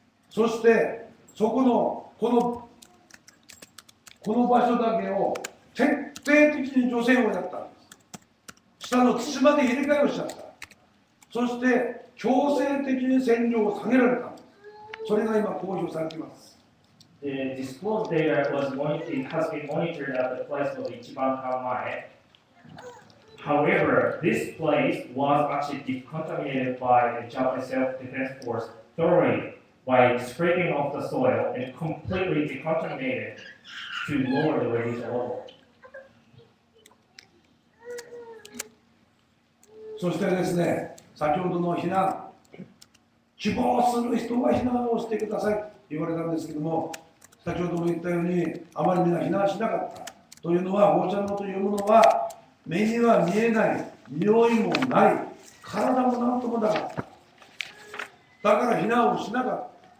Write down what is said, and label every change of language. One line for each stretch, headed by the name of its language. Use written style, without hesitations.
Japanese: そしてそこのこの場所だけを徹底的に除染をやったんです。下の土まで入れ替えをしちゃった。そして強制的に線量を下げられたんです。それが今公表されています。
English: The disclosed data has been monitored at the place of Ichiban Kamae. However, this place was actually decontaminated by the Japanese Self-Defense Force thoroughly by scraping off the soil and completely decontaminated to lower the radiation level.
Japanese: そしてですね、先ほどの避難、希望する人は避難をしてくださいと言われたんですけども、先ほども言ったように、あまりみんな避難しなかった。というのは、放射能というものは、目には見えない、匂いもない、体もなんともなかった。だから避難をしなかった。